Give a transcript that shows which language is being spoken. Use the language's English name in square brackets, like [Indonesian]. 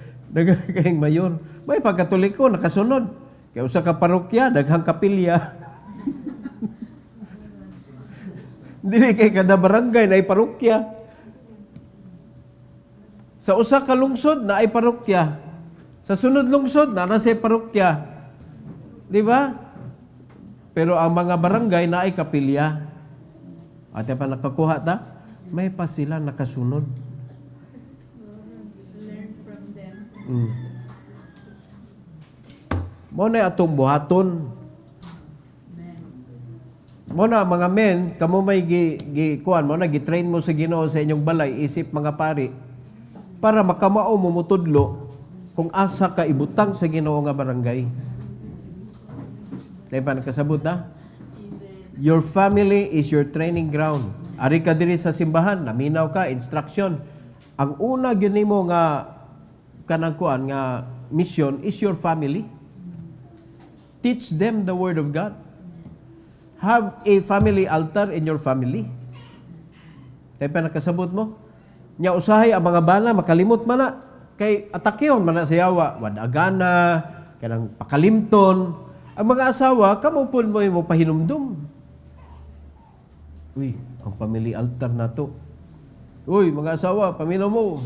[Cebuano] Nagkakaing mayor. May pagkatoliko nakasunod. Kaya usa ka parokya, daghang kapilya. Dili kay kada barangay na ay parokya. Sa usa ka lungsod na ay parokya. Sa sunod lungsod na nasa parokya. Di ba? Pero ang mga barangay na ay kapilya. At pa nakakuha ta, may pa sila nakasunod. [English] Learn from them. [Cebuano] Mo na atong buhaton. Mo na mga men, kamo may kuan mo na gitrain mo sa Ginoo sa inyong balay isip mga pari para makamao mo mutudlo kung asa ka ibutang sa Ginoo nga barangay. Dahil pa nakasabot na? [English] Your family is your training ground. [Cebuano] Ari ka diri sa simbahan, naminaw ka, instruction. Ang una gyud nimo nga kanang kuan nga mission [English] is your family. Teach them the Word of God. Have a family altar in your family. [Cebuano] Kaya pa nakasabot mo? Nya usahay ang mga bana, makalimot man na. Kay atakyon man na sa yawa. Wadagana, kanang pakalimton. Ang mga asawa, kamupon mo pahinumdum. Uy, ang family altar na to. Uy, mga asawa, paminom mo.